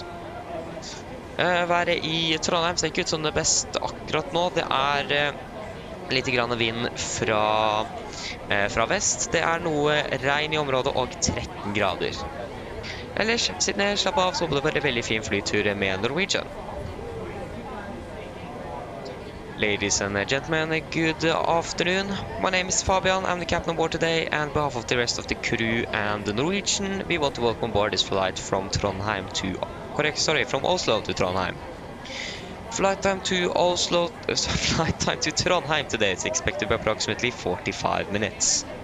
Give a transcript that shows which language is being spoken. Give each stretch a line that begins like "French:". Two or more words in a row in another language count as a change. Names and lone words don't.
Norwegian: Været i Trondheim ser ikke ut som det beste akkurat nå. Det er litt grann vind fra vest. Det er noe regn i området og 13 grader. Ellers, sitt ned, slapp av, så håper det var en veldig fin flytur med Norwegian.
English: Ladies and gentlemen, good afternoon. My name is Fabian. I'm the captain on board today, and on behalf of the rest of the crew and the Norwegian, we want to welcome on board this flight from from Oslo to Trondheim. Flight time to Trondheim today is expected to be approximately 45 minutes.